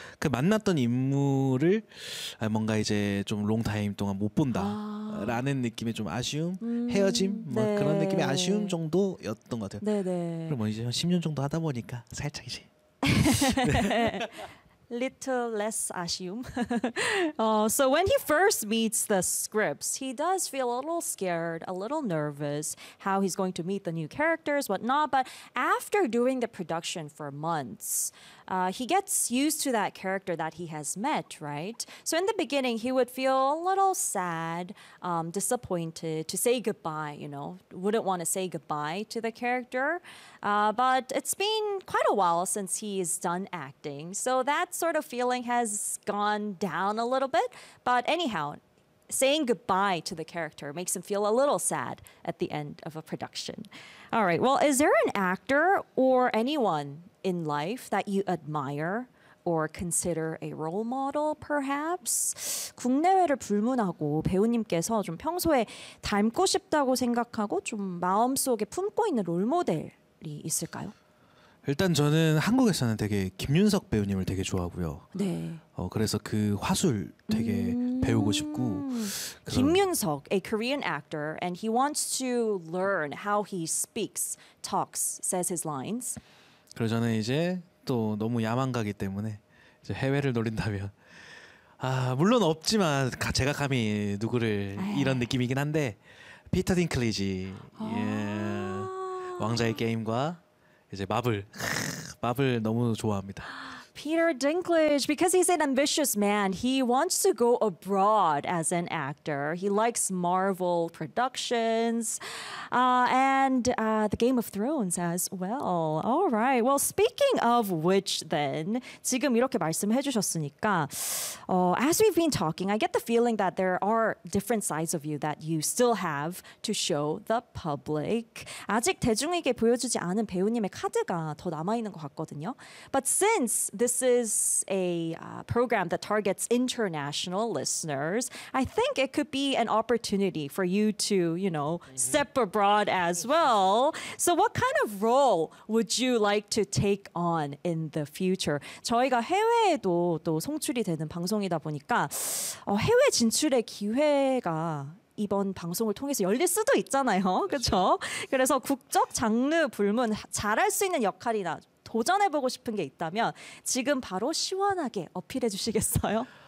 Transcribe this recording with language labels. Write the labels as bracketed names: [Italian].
[Korean] 그 만났던 인물을 뭔가 이제 좀 롱타임 동안 못 본다. 아. 라는 느낌의 좀 아쉬움, 헤어짐, 뭐 네. 그런 느낌의 아쉬움 정도였던 것 같아요. 네네. 그럼 뭐 이제 한 10년 정도 하다 보니까 살짝 이제 [English] little less 아쉬움. So when he first meets the scripts, he does feel a little scared, a little nervous, how he's going to meet the new characters, whatnot. But after doing the production for months, he gets used to that character that he has met, right? So in the beginning, he would feel a little sad, disappointed to say goodbye, you know, wouldn't want to say goodbye to the character. But it's been quite a while since he's done acting, so that sort of feeling has gone down a little bit. But anyhow, saying goodbye to the character makes him feel a little sad at the end of a production. All right, well, is there an actor or anyone in life that you admire or consider a role model, perhaps? [Korean] 국내외를 불문하고 배우님께서 좀 평소에 닮고 싶다고 생각하고 좀 마음속에 품고 있는 롤모델이 있을까요? 일단 저는 한국에서는 되게 김윤석 배우님을 되게 좋아하고요. 네. 그래서 그 화술 되게 배우고 싶고. [English] 김윤석, a Korean actor, and he wants to learn how he speaks, talks, says his lines. [Korean] 그리고 저는 이제 또 너무 야망가기 때문에 이제 해외를 노린다면 아 물론 없지만 제가 감히 누구를 이런 느낌이긴 한데 피터 딩클리지 예. 왕좌의 게임과 이제 마블 마블 너무 좋아합니다. [English] Peter Dinklage, because he's an ambitious man, he wants to go abroad as an actor. He likes Marvel productions and the Game of Thrones as well. All right. Well, speaking of which then, [Korean] 지금 이렇게 말씀해 주셨으니까, [English] as we've been talking, I get the feeling that there are different sides of you that you still have to show the public. [Korean] 아직 대중에게 보여주지 않은 배우님의 카드가 더 남아있는 것 같거든요. [English] But since this is a program that targets international listeners. I think it could be an opportunity for you to, you know, step abroad as well. So what kind of role would you like to take on in the future? [Korean] 저희가 해외에도 또 송출이 되는 방송이다 보니까 해외 진출의 기회가 이번 방송을 통해서 열릴 수도 있잖아요. 그렇죠? 그래서 국적 장르 불문 잘할 수 있는 역할이나 도전해보고 싶은 게 있다면 지금 바로 시원하게 어필해 주시겠어요?